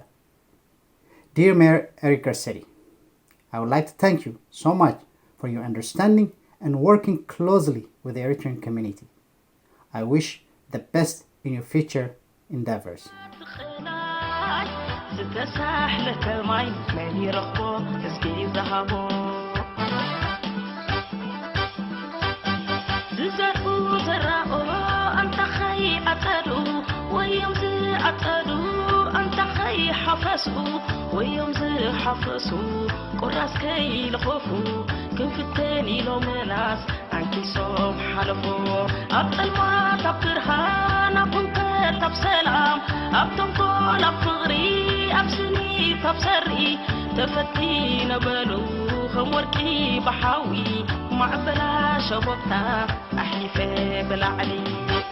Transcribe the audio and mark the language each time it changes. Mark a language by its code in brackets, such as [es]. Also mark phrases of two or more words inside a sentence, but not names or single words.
[en] Dear Mayor Eric Garcetti, I would like to thank you so much for your understanding and working closely with the Eritrean community. I wish the best in your future endeavors. [ti] ዝተሳሕለ ከማይ መን ይረኽቦ እስኪ ዝሃቦ ዝዘርኡ ዘራኦ ኣንታ ኸይዓጸዱ ወዮም ዝዓጸዱ ኣንታ ኸይሓፈስኡ ወዮም ዝሓፈሱ ቁራስ ከይልኸፉ ክንፍተን ኢሎም ናስ አንኪሶም ሓለፎ ኣብ ጸልማት ኣብ ብርሃን ኣብ ህንከት ኣብ ሰላም ኣብ ተንኮል ኣብ ፍቕሪ ኣብ ስኒት ኣብ ሰርኢ ተፈቲነበሉ ከም ወርቂ ባሓዊ ማዕበላ ሸቦታ ኣሕሊፈ ብላዕሊ